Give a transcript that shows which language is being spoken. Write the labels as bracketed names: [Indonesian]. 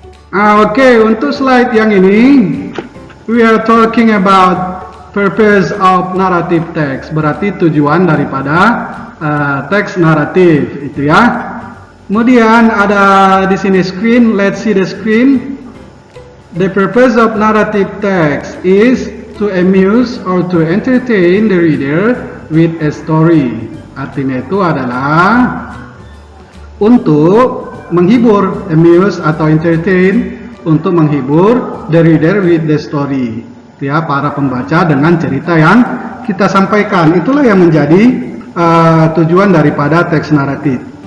[English] Oke, [Indonesian] untuk slide yang ini [English] we are talking about purpose of narrative text. [Indonesian] Berarti tujuan daripada teks naratif, itu ya. Kemudian ada di sini screen. [English] Let's see the screen. The purpose of narrative text is to amuse or to entertain the reader with a story. [Indonesian] Artinya itu adalah untuk menghibur, amuse atau entertain, untuk menghibur [English] the reader with the story, [Indonesian] ya, para pembaca dengan cerita yang kita sampaikan. Itulah yang menjadi tujuan daripada teks naratif.